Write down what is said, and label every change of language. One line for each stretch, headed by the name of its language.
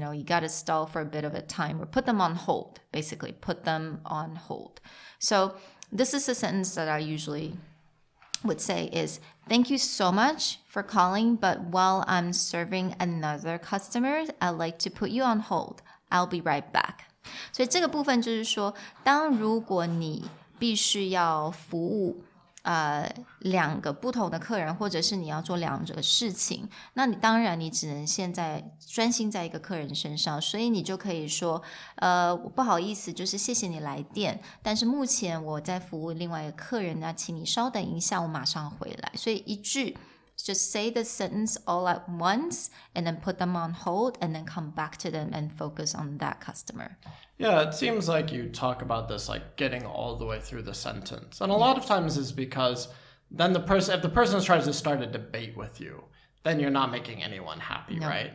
English: You got to stall for a bit of a time or put them on hold, basically put them on hold. So this is a sentence that I usually would say is, thank you so much for calling, but while I'm serving another customer, I'd like to put you on hold. I'll be right back.
Chinese: 所以这个部分就是说，如果你必须要服务两个不同的客人，或者是你要做两个事情，那你当然你只能现在专心在一个客人身上，所以你就可以说不好意思，就是谢谢你来电，但是目前我在服务另外一个客人，那请你稍等一下，我马上回来。所以一句
English: Just say the sentence all at once and then put them on hold and then come back to them and focus on that customer. Yeah, it seems like you talk about this like getting all the way through the sentence. And a lot of times is because then if the person tries to start a debate with you, then you're not making anyone happy, right?